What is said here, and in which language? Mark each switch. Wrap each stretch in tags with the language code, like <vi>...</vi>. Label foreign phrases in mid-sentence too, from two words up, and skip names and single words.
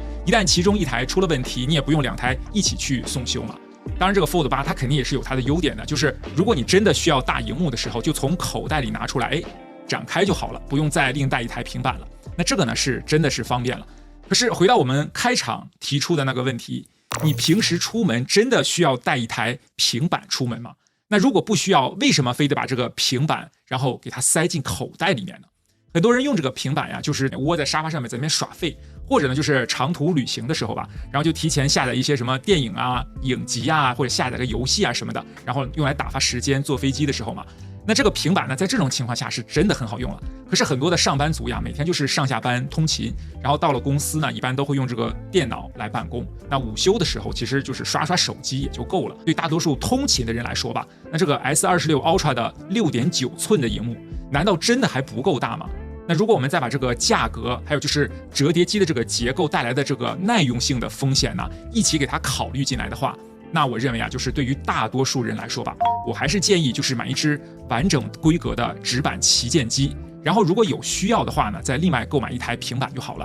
<zh>一旦其中一台出了問題，你也不用兩台一起去送修嘛。當然，這個 Fold 8它肯定也是有它的優點的，就是如果你真的需要大螢幕的時候，就從口袋裡拿出來，展開就好了，不用再另帶一台平板了。那這個呢是真的是方便了。可是回到我們開場提出的那個問題，你平時出門真的需要帶一台平板出門嗎？那如果不需要，為什麼非得把這個平板然後給它塞進口袋裡面呢？很多人用這個平板呀，就是窩在沙發上面在那邊耍廢，或者呢就是長途旅行的時候吧，然後就提前下載一些什麼電影啊、影集啊，或者下載個遊戲啊什麼的，然後用來打發時間，坐飛機的時候嘛。那這個平板呢，在這種情況下是真的很好用了。可是很多的上班族呀，每天就是上下班通勤，然後到了公司呢，一般都會用這個電腦來辦公。那午休的時候，其實就是刷刷手機也就夠了。對大多數通勤的人來說吧，那這個 S26 Ultra 的6.9寸的螢幕，難道真的還不夠大嗎？那如果我們再把這個價格，還有就是折疊機的這個結構帶來的這個耐用性的風險呢，一起給它考慮進來的話，那我認為啊，就是對於大多數人來說吧，我還是建議就是買一支完整規格的直板旗艦機，然後如果有需要的話呢，再另外購買一台平板就好了。</zh>